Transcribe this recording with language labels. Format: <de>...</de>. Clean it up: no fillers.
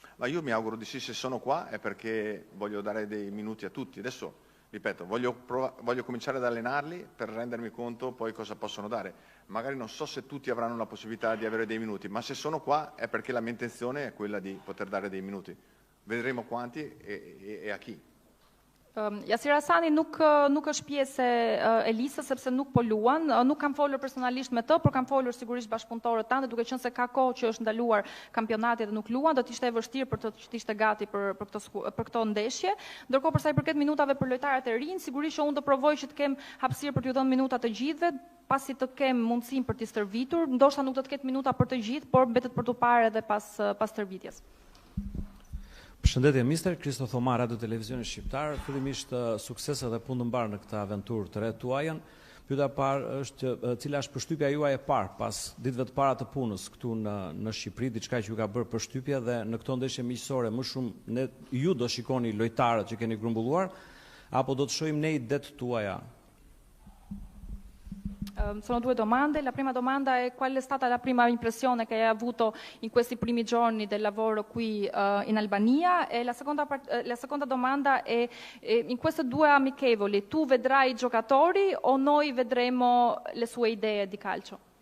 <it>Ma io mi auguro di sì, se sono qua è perché voglio dare dei minuti a tutti. Adesso ripeto, voglio cominciare ad allenarli per rendermi conto poi cosa possono dare. Magari non so se tutti avranno la possibilità di avere dei minuti, ma se sono qua è perché la mia intenzione è quella di poter dare dei minuti. Vedremo quanti e a chi.</it> <sq>Jasir Hasani nuk është pjesë e listës sepse nuk po luan, nuk kam folur personalisht me të, por kam folur sigurisht bashkëpunëtorët tanë, duke qenë se ka kohë që është ndaluar kampionati dhe nuk luan, do të ishte e vështirë për të që ishte gati për këto ndeshje. Ndërkohë për sa i përket minutave për lojtarët e rinj, sigurisht që unë do provoj që të kem hapësirë për t'ju dhënë minuta të gjithëve, pasi të kem mundësinë për t'i stërvitur, ndoshta nuk do të ketë minuta për të gjithë, por mbetet për t'u parë edhe pas stërvitjes. Përshëndetje mister, Kristo Thomar, Radio Televizioni Shqiptar. Fillimisht suksese dhe punë të mbarë në këtë aventurë të re tuajën. Pyetja e parë është cila është përshtypja juaj e parë pas ditëve të para të punës këtu në Shqipëri, diçka që ju ka bërë përshtypje dhe në këto ndeshje miqësore më shumë ju do shikoni lojtarët që keni grumbulluar apo do të shohim ne idet tuaja?</sq> <it>Sono due domande. La prima domanda è qual è stata la prima impressione che hai avuto in questi primi giorni del lavoro qui in Albania e la seconda domanda è in queste due amichevoli tu vedrai i giocatori o noi vedremo le sue idee di calcio?</it>